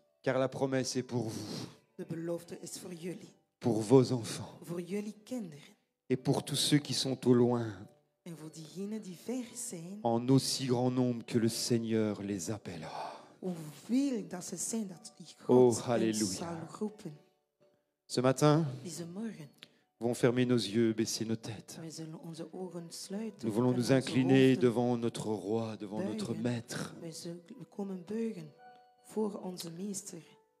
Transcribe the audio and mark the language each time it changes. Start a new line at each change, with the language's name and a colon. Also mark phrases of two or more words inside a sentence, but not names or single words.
French: Car la promesse est pour vous,
Dutch: De belofte is voor jullie,
French: pour vos enfants
Dutch: voor jullie kinderen
French: et pour tous ceux qui sont au loin,
Dutch: en voor diegenen die ver zijn.
French: en aussi grand nombre que le Seigneur les appellera.
Dutch: Hoeveel dat ze zijn dat die
French: Oh,
Dutch: God
French: halleluja.
Dutch: ons zal roepen.
French: Ce matin,
Dutch: Deze morgen,
French: nous allons fermer nos yeux, baisser nos têtes.
Dutch: wij zullen onze ogen sluiten.
French: Nous voulons
Dutch: en
French: nous
Dutch: onze
French: incliner
Dutch: hoofden
French: devant notre roi, devant notre
Dutch: buigen.
French: maître.
Dutch: We komen buigen voor onze meester.